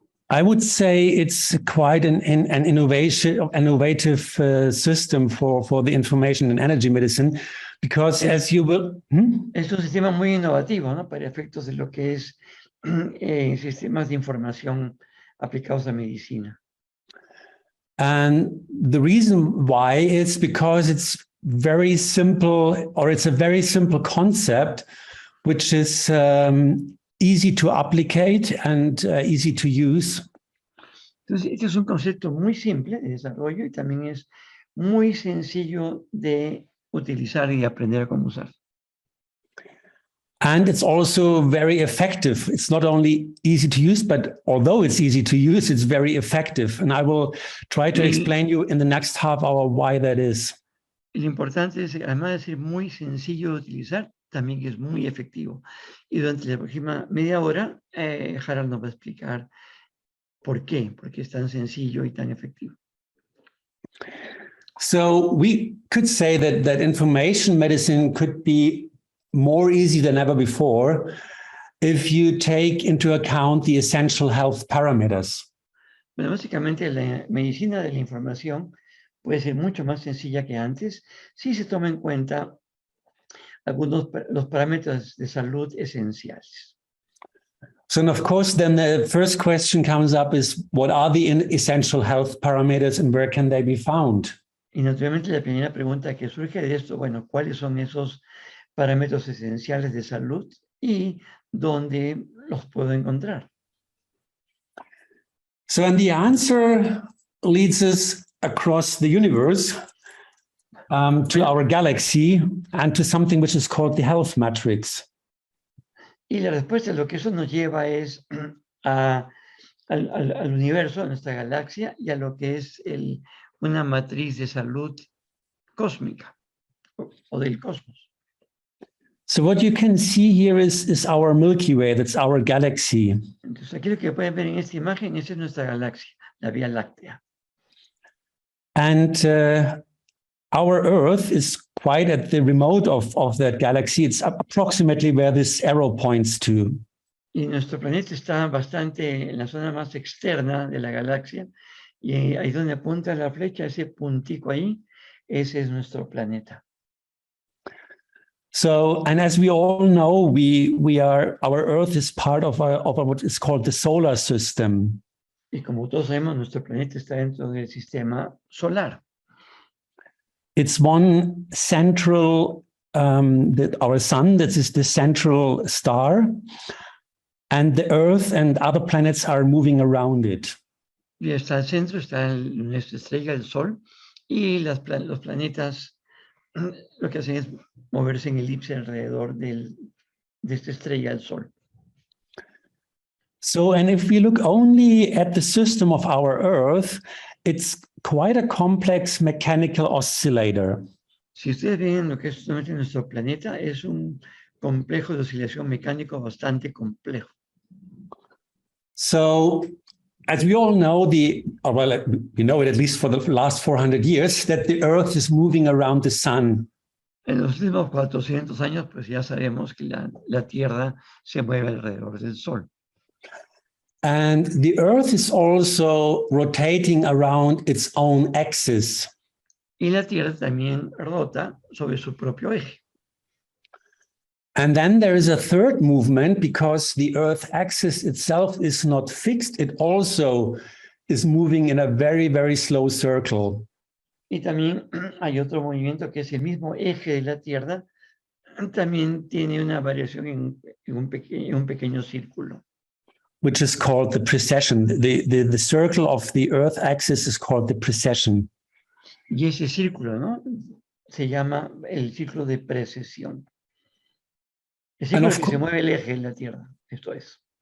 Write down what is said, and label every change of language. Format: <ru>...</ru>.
<en>I would say it's quite an innovative system for the information and energy medicine, because as you will...</en> <es>Es un sistema muy innovativo, ¿no? Para efectos de lo que es sistemas de información aplicados a medicina.</es> <en>And the reason why is because it's very simple, or it's a very simple concept, which is easy to applicate and easy to use.</en> <es>Entonces, este es un concepto muy simple de desarrollo y también es muy sencillo de utilizar y aprender a cómo usar.</es> <en>And it's also very effective. It's not only easy to use, but although it's easy to use, it's very effective. And I will try to explain you in the next half hour why that is.</en> <es>Lo importante es, además de ser muy sencillo de utilizar, también es muy efectivo. Y durante la próxima media hora, Harald nos va a explicar por qué es tan sencillo y tan efectivo.</es> <en>So we could say that information medicine could be more easy than ever before if you take into account the essential health parameters.</en> <es>Bueno, básicamente la medicina de la información puede ser mucho más sencilla que antes si se toma en cuenta los parámetros de salud esenciales.</es> <en>So, and of course, then the first question comes up is, what are the essential health parameters and where can they be found?</en> <es>Y naturalmente la primera pregunta que surge de esto, bueno, ¿cuáles son esos parámetros esenciales de salud y dónde los puedo encontrar?</es> <en>So, and the answer leads us across the universe to our galaxy and to something which is called the health matrix.</en> <es>Y la respuesta a lo que eso nos lleva es al universo, a nuestra galaxia, y a lo que es una matriz de salud cósmica o del cosmos.</es> <en>So what you can see here is our Milky Way, that's our galaxy.</en> <es>Entonces, aquí lo que pueden ver en esta imagen, esa es nuestra galaxia, la Vía Láctea.</es> <en>And our Earth is quite at the remote of that galaxy. It's approximately where this arrow points to.</en> <es>Y nuestro planeta está bastante en la zona más externa de la galaxia, y ahí donde apunta la flecha, ese puntico ahí, ese es nuestro planeta.</es> <en>So, and as we all know, our Earth is part of what is called the solar system.</en> <es>Y como todos sabemos, nuestro planeta está dentro del sistema solar.</es> <en>It's one central, our sun, that is the central star, and the Earth and other planets are moving around it.</en> <es>Y está al centro, está nuestra estrella, el Sol, y los planetas lo que hacen es moverse en elipse alrededor de esta estrella, el Sol.</es> <en>So, and if we look only at the system of our Earth, it's quite a complex mechanical oscillator.</en> <es>Si ustedes ven lo que es solamente nuestro planeta, es un complejo de oscilación mecánico bastante complejo.</es> <en>So, as we all know, we know it at least for the last 400 years, that the Earth is moving around the sun.</en> <es>En los últimos 400 años, pues ya sabemos que la Tierra se mueve alrededor del Sol.</es> <en>And the Earth is also rotating around its own axis.</en> <es>Y la Tierra también rota sobre su propio eje.</es> <en>And then there is a third movement, because the Earth axis itself is not fixed. It also is moving in a very, very slow circle.</en> <es>Y también hay otro movimiento que es el mismo eje de la Tierra, también tiene una variación en un pequeño círculo.</es> <en>Which is called the precession. The circle of the Earth axis is called the precession.</en> <es>Y ese círculo, ¿no? Se llama el ciclo de precesión. El ciclo que se mueve el eje en la Tierra, esto es.</es>